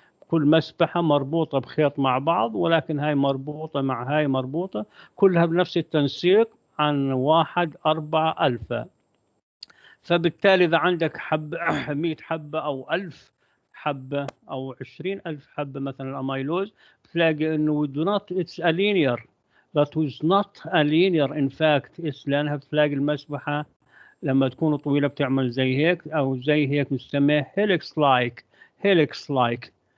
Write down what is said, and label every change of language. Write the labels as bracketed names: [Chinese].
[Arabic] كل مسبحة مربوطة بخيط مع بعض، ولكن هاي مربوطة مع هاي مربوطة، كلها بنفس التنسيق عن 1/4 ألفا. فبالتالي إذا عندك 100 حبة أو 1000 حبة أو 20,000 حبة مثلا الأميلوز، بتلاقي إنه [English] it's a linear. That was not a linear in fact. [Arabic] لأنها بتلاقي المسبحة لما تكون طويلة بتعمل زي هيك أو زي هيك، نسميها helix-like.